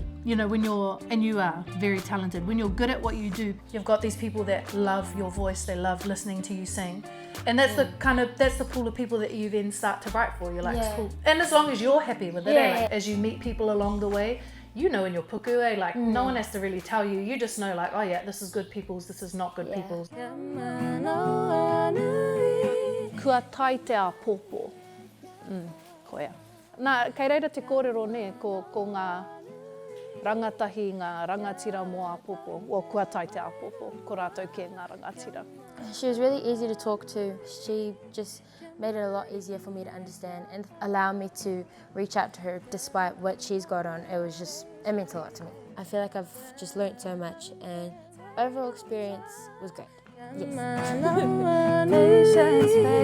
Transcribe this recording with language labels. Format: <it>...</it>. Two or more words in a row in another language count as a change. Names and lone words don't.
<en>You know, when you are very talented, when you're good at what you do, you've got these people that love your voice, they love listening to you sing. And that's that's the pool of people that you then start to write for. You're like, Yeah. cool. And as long as you're happy with it, Yeah. like, as you meet people along the way, you know in your puku, like no one has to really tell you. You just know like, oh yeah, this is good people's, this is not good people's.</en> <mi>Kua tai te a pōpō. Koia. Nā, kei reira te kōrero ne, ko ngā rangatahi, ngā rangatira mō a pōpō. O kua tai te a pōpō, ko rātou ke ngā rangatira.</mi> <en>She was really easy to talk to. She just made it a lot easier for me to understand and allow me to reach out to her despite what she's got on. It meant a lot to me. I feel like I've just learnt so much and overall experience was great.</en>